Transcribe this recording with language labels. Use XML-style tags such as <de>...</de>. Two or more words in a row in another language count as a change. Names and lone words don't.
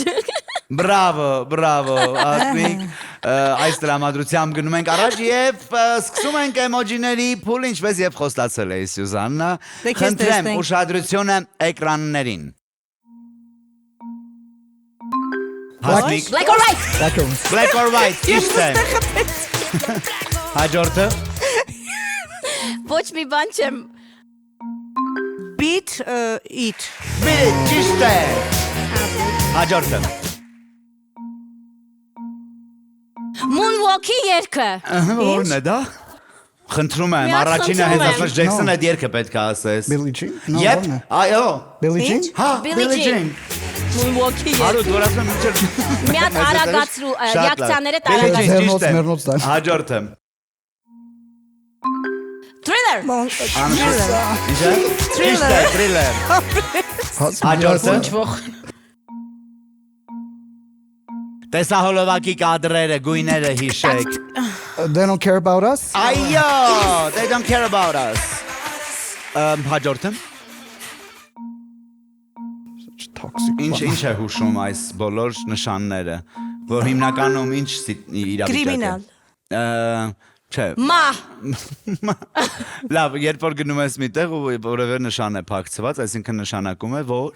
<hy>Բրավո, Ասմիկ, այս տրամադրությամբ գնում ենք առաջ եւ սկսում ենք էմոջիների փուլը, ինչպես եւ խոստացել էի Սյուզաննա։ Խնդրեմ ուշադրությունը էկրաններին։ Հասմիկ, Black or white։ black or white, ճիշտ է։ Հաջորդը։ Ոչ մի բան չեմ։ Beat it. Բիտ, ճիշտ է։ Հաջորդը։ Moonwalk-ի երգը։ Որն է դա։ Խնդրում եմ, Մի հատ առաջինը խնդրում հենց եմ։ ասած Ջեքսոնը այդ երգը պետք է ասես։ Billie Jean։ Yep, այո։ Billie Jean։ Հա, Billie Billie Jean։ Jean։ Moonwalk-ի Արու երգը։ դու ասում ես Մի հատ արագացրու, յակցիաները Billie Jean, տարագացրու։ ճիշտ է։ Մերնոց տար։ Հաջորդը։ Thriller։ Ինչա։ Ճիշտ է, Thriller։ Հաջորդը։ Ոչ Տեսահոլովակի կադրերը, գույները հիշեք։ They don't care about us։ Այո, they don't care about us։ Հաջորդը։ Toxic։ Ինչ է հուշում այս բոլոր նշանները, որ հիմնականում ինչ իրավիճակ է։ Criminal։ Չէ։ Մահ։ Լավ, երբ որ գնում ես միտեղ ու որևէ նշան է փակցված, այսինքն նշանակում է, որ</hy>